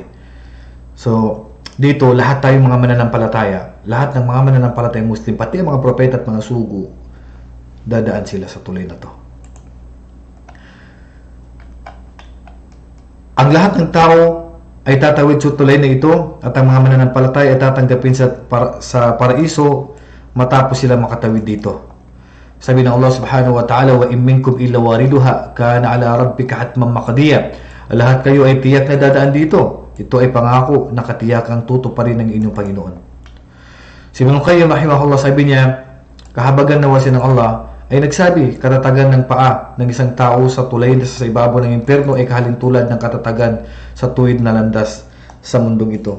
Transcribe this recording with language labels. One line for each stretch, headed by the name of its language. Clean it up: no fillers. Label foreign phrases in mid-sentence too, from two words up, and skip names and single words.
Filipino: So dito lahat tayong mga mananampalataya, lahat ng mga mananampalatayang Muslim, pati ang mga propeta at mga sugo, dadaan sila sa tulay na to. Ang lahat ng tao ay tatawid sa tulay na ito at ang mga mananampalataya ay tatanggapin sa paraiso matapos sila makatawid dito. Sabi ng
Arabic: Allah سبحانه وتعالى، وإن منكم إلا واردها كان على ربك حتما مقضيا.
Filipino: Lahat kayo ay tiyak na dadaan dito. Ito ay pangako na katiyakang tutuparin ng inyong Panginoon. Si Ibn Qayyim rahimahullah, sabi niya, kahabagan na wasin ng Allah ay nagsabi, katatagan ng paa ng isang tao sa tulay na sa ibabaw ng impyerno ay kahalintulad ng katatagan sa tuwid na landas sa mundong ito.